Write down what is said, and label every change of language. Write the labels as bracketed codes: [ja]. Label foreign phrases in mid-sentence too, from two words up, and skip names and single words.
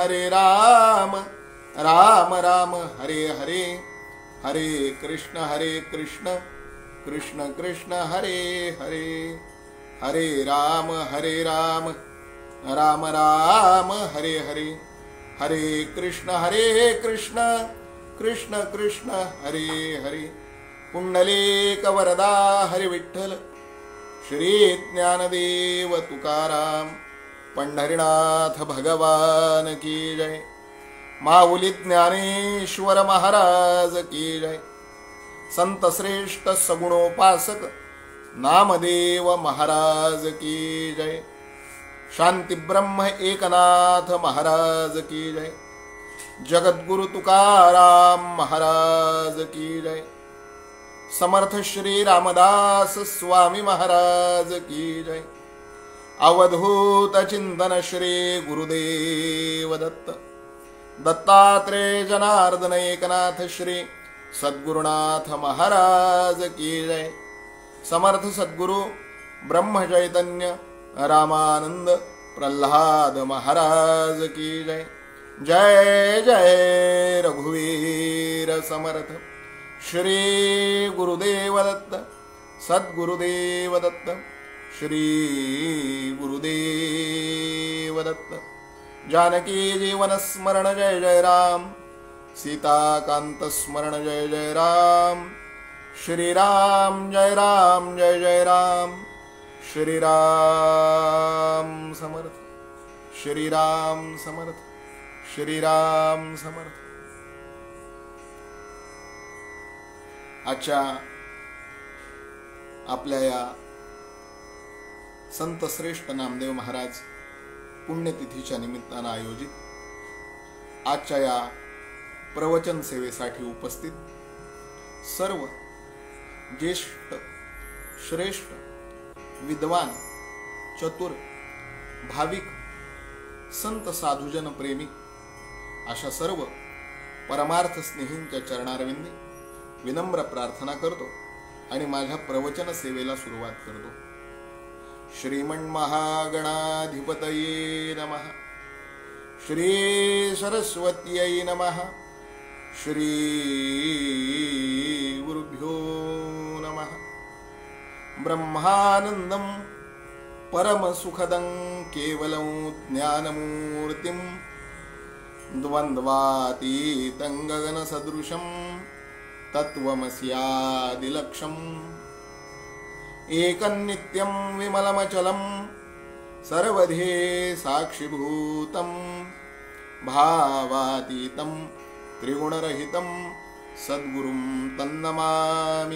[sa] राम राम हरे हरे, हरे कृष्ण कृष्ण कृष्ण हरे हरे, हरे राम राम राम हरे हरे, हरे कृष्ण कृष्ण कृष्ण हरे हरे। [hi] पुंडलिक वरदा हरि विठ्ठल, श्री ज्ञानदेव तुकाराम, पंढरीनाथ भगवान की जय। माऊली ज्ञानेश्वर महाराज की जय। संत श्रेष्ठ सगुणोपासक नामदेव महाराज की जय। शांति ब्रह्म एकनाथ महाराज की जय। जगद्गुरु तुकाराम महाराज की जय। समर्थ श्री रामदास स्वामी महाराज की जय। अवधूत चिंतन श्री गुरुदेव दत्त दत्तात्रेय जनार्दन एकनाथ श्री सद्गुरुनाथ महाराज की जय। समर्थ सद्गुरु ब्रह्म चैतन्य रामानंद प्रल्हाद महाराज की जय। [mr] जय जय रघुवीर समर्थ। श्री गुरुदेव दत्त सद्गुरुदेव दत्त श्री गुरुदेव दत्त। जानकी जीवन स्मरण जय जय राम। सीताकांत स्मरण जय जय राम। श्री राम जय जय राम। श्री राम समर्थ। श्री राम समर्थ। श्री राम समर्थ। आजच्या आपल्या या संत श्रेष्ठ नामदेव महाराज पुण्यतिथीच्या निमित्तानं आयोजित आजच्या या प्रवचन सेवेसाठी उपस्थित सर्व ज्येष्ठ श्रेष्ठ विद्वान चतुर भाविक संत साधुजन प्रेमी अशा सर्व परमार्थ स्नेहींच्या चरणारविंदी विनम्र प्रार्थना करतो आणि माझ्या प्रवचन सेवेला सुरुवात करतो। [sa] श्रीमन्महागणाधिपतये नमः। श्री सरस्वत्यै नमः। श्री गुरुभ्यो नमः। ब्रह्मानन्दं परमसुखदं केवलं ज्ञानमूर्तिं द्वन्द्वातीतं गगनसदृशं तत्त्वमस्यादिलक्ष्यम् एकन्नित्यं विमलमचलं सर्वधे साक्षिभूतं भावातीतं त्रिगुणरहितं सद्गुरुं तन्नमामि।